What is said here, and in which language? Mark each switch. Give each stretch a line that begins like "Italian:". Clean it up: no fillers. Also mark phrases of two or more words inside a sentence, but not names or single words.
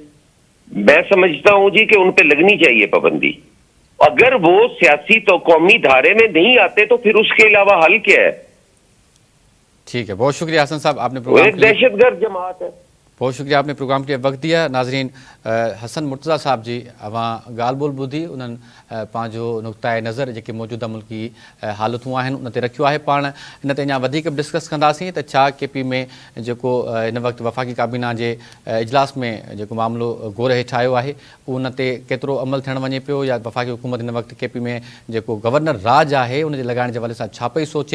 Urdu: میں سمجھتا ہوں جی کہ ان پہ لگنی چاہیے پابندی. اگر وہ سیاسی تو قومی دھارے میں نہیں آتے تو پھر اس کے علاوہ حل کیا ہے؟ ٹھیک ہے, بہت شکریہ حسن صاحب, آپ نے پروگرام ایک دہشت گرد جماعت ہے. بہت شکریہ, آپ نے پروگرام کے لیے وقت دیا.
Sindhi: ناظرین, حسن مرتضیٰ صاحب جی وہاں گال بول ॿुधी उन्हनि पंहिंजो नुक़्ताए नज़र जेके मौजूदा मुल्की हालतूं आहिनि उन ते रखियो आहे. पाण इन ते अञा वधीक बि डिस्कस कंदासीं त छा के पी में जेको हिन वक़्तु वफ़ाक़ी काबीना जे इजलास में जेको मामिलो गौर हेठि आयो आहे उन ते केतिरो अमल थियणु वञे पियो, या वफ़ाक़ी हुकूमत हिन वक़्तु के पी में जेको गवर्नर राज आहे उन जे लॻाइण जे हवाले सां छा पई सोचे.